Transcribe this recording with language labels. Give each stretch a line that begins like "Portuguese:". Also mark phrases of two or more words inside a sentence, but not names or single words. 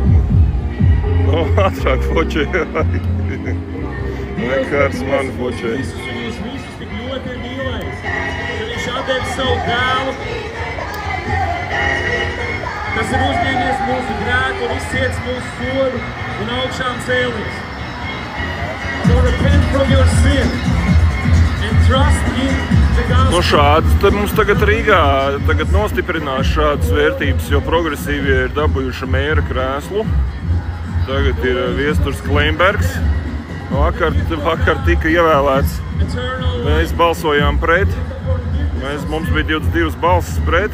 Latvian: Ātrāk fočē. Nekārs man fočē. Jūs visus tik ļoti ir mīlējis, ka viņš atdeva savu dēlu, kas ir uzņēmies mūsu grēku un izciets mūsu sodu un augšām cēlies.
English: So repent from your sin and trust in the gospel.
Latvian: Nu šādas tad mums tagad Rīgā nostiprinās šādas vērtības, jo progresīvie ir dabūjuši mēra krēslu. Tagad ir Viesturs Kleinbergs. Vakar tika ievēlēts. Mēs balsojām pret. Mums bija 22 balsis pret.